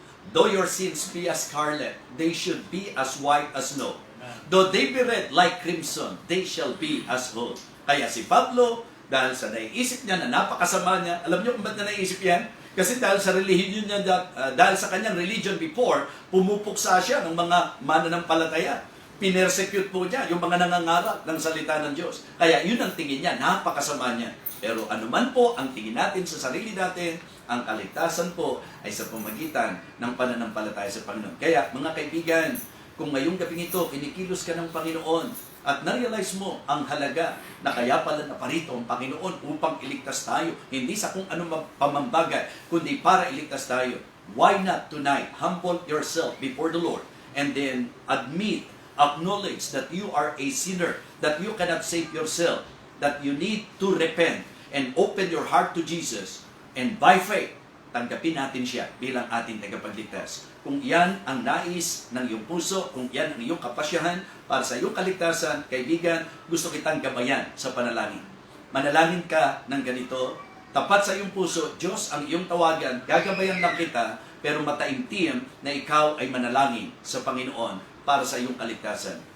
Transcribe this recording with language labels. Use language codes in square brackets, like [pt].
[en] Though your sins be as scarlet, they should be as white as snow. Though they be red like crimson, they shall be as wool." [tl] Kaya si Pablo, dahil sa naiisip niya na napakasama niya, alam niyo kung ba't na naisip yan? Kasi dahil sa religion niya, dahil sa kanyang religion before, pumupuksa siya ng mga mananampalataya. Pinersecute po niya yung mga nangangarap ng salita ng Diyos. Kaya yun ang tingin niya, napakasama niya. Pero anuman po ang tingin natin sa sarili natin, ang kaligtasan po ay sa pamagitan ng pananampalataya sa Panginoon. Kaya mga kaibigan, kung ngayong gabing ito, kinikilos ka ng Panginoon at na-realize mo ang halaga na kaya pala naparito ang Panginoon upang iligtas tayo, hindi sa kung anong pamambagay, kundi para iligtas tayo. [en] Why not tonight humble yourself before the Lord and then acknowledge that you are a sinner, that you cannot save yourself, that you need to repent and open your heart to Jesus, and by faith, [tl] tanggapin natin siya bilang ating tagapagligtas. Kung yan ang nais ng iyong puso, kung yan ang iyong kapasyahan para sa iyong kaligtasan, kaibigan, gusto kitang gabayan sa panalangin. Manalangin ka ng ganito, tapat sa iyong puso, Diyos ang iyong tawagan, gagabayan lang kita, pero mataimtim na ikaw ay manalangin sa Panginoon para sa iyong kaligtasan.